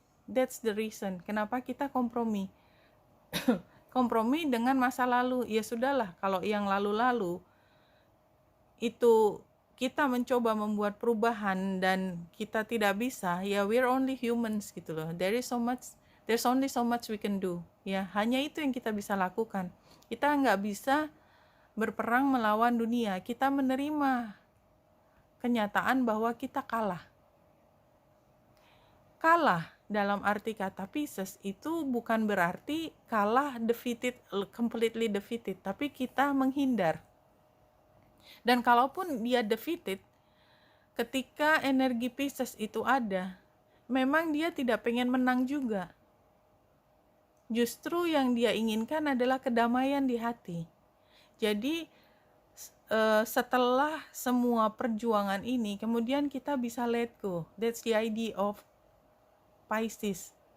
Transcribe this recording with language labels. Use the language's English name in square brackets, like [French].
[English] That's the reason [Indonesian] kenapa kita kompromi. Kompromi dengan masa lalu. Ya sudahlah, kalau yang lalu-lalu itu kita mencoba membuat perubahan dan kita tidak bisa, ya [English] we're only humans [Indonesian] gitu loh. [English] There's only so much we can do. [Indonesian] Ya, hanya itu yang kita bisa lakukan. Kita nggak bisa berperang melawan dunia. Kita menerima kenyataan bahwa kita kalah. Kalah dalam arti kata Pisces itu bukan berarti kalah [English] defeated, completely defeated, [Indonesian] tapi kita menghindar. Dan kalaupun dia defeated, ketika energi Pisces itu ada, memang dia tidak pengen menang juga. Justru yang dia inginkan adalah kedamaian di hati. Jadi setelah semua perjuangan ini, kemudian kita bisa [English] let go. That's the idea of Pisces.